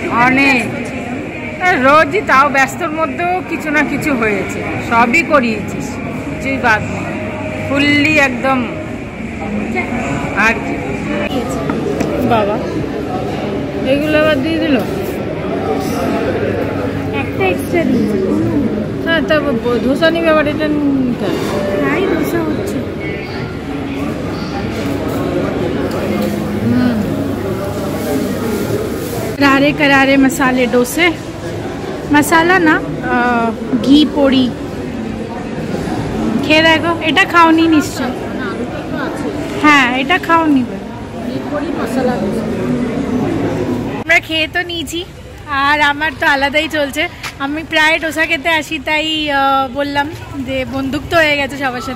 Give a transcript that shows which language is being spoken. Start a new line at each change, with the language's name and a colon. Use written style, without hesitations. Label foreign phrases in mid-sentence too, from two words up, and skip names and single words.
Bangla: অনেক, রোজই, তাও ব্যস্তর মধ্যেও কিছু না কিছু হয়েছে, সবই করিয়েছিস, কিছুই বাদ নেই, ফুললি একদম। আর কি বাবা, এগুলো আবার দিয়ে দিল, একটা এক্সট্রা দিয়েছি। হ্যাঁ, তা ধোসা নিবে আবার, এটা প্রায় ধোসা হচ্ছে।
Hindi: करारे करारे मसाले डोसे, मसाला ना घी पोड़ी
Bangla: খেয়ে দেখো। এটা খাওনি নিশ্চয়? হ্যাঁ, এটা খাওনি। আমরা খেয়ে তো নিয়েছি, আর আমার তো আলাদাই চলছে। আমি প্রায় ডোসা খেতে আসি, তাই বললাম যে বন্ধুত্ব হয়ে গেছে সবার সাথে।